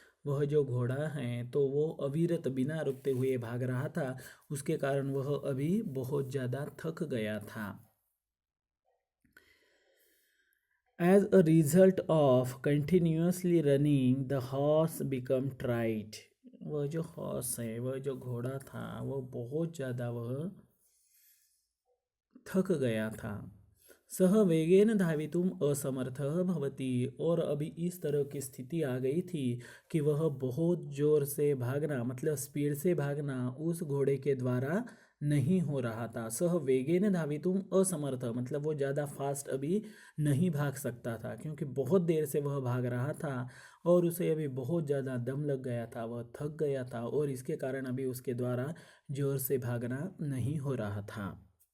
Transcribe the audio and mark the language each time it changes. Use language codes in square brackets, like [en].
[hi] वह जो घोड़ा है तो वो अविरत बिना रुकते हुए भाग रहा था उसके कारण वह अभी बहुत ज़्यादा थक गया था. [en] As a result of continuously running, the horse became tired. [hi] वह जो हॉर्स है वह जो घोड़ा था वो बहुत ज़्यादा वह थक गया था. [sa] सह वेगेन धावितुम असमर्थः भवति. [hi] और अभी इस तरह की स्थिति आ गई थी कि वह बहुत ज़ोर से भागना मतलब स्पीड से भागना उस घोड़े के द्वारा नहीं हो रहा था. [sa] सह वेगेन धावितुम असमर्थ [hi] मतलब वो ज़्यादा फास्ट अभी नहीं भाग सकता था क्योंकि बहुत देर से वह भाग रहा था और उसे अभी बहुत ज़्यादा दम लग गया था वह थक गया था और इसके कारण अभी उसके द्वारा ज़ोर से भागना नहीं हो रहा था.